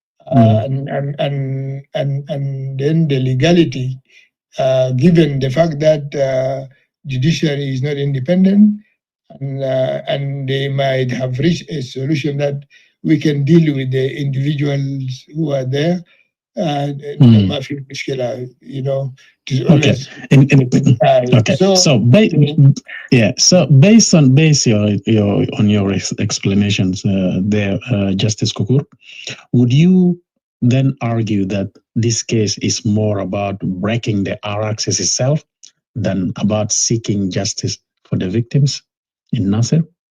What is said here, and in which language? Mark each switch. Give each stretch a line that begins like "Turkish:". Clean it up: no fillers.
English: and then the legality, given the fact that judiciary is not independent, and they might have reached a solution that we can deal with the individuals who are there.
Arabic: ما في مشكلة, you know.
English: It is always okay. So based on your explanations there, Justice Kukur, would you then argue that this case is more about breaking the R-ARCSS itself than about seeking justice for the victims in Nasser?